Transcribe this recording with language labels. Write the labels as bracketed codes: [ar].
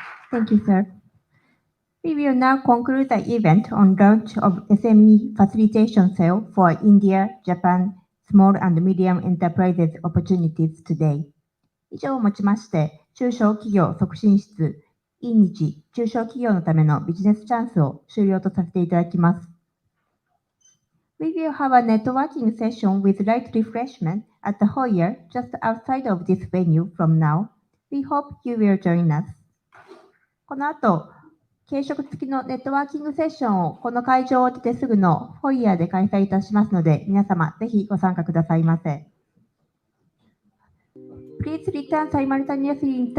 [en] Thank you, sir. We will now conclude the event on launch of SME Facilitation Cell for India, Japan, Small and Medium Enterprises Opportunities Today. [ja] 以上をもちまして、中小企業促進室、今日中小企業のためのビジネスチャンスを終了とさせていただきます。 [en] We will have a networking session with light refreshment at the foyer just outside of this venue from now. We hope you will join us. [ja] この後、軽食付きのネットワーキングセッションをこの会場を出てすぐのフォイヤーで開催いたしますので、皆様ぜひご参加くださいませ。 [en] Please return simultaneously